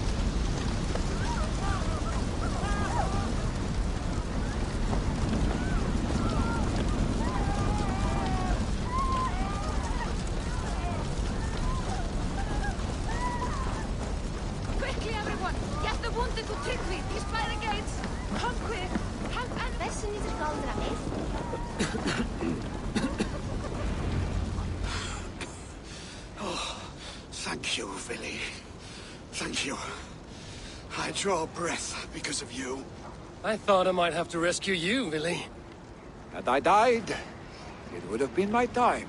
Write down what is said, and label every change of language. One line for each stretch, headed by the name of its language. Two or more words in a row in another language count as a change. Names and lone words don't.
English: Quickly, everyone! Get the wounded to Tryggvi! He's by the gates! Come quick! Help and
Icelandic: þessi nýtur galdra
English: Thank you, Billy. Thank you. I draw breath because of you. I thought I might have to rescue you, Billy. Had I died, it would have been my time.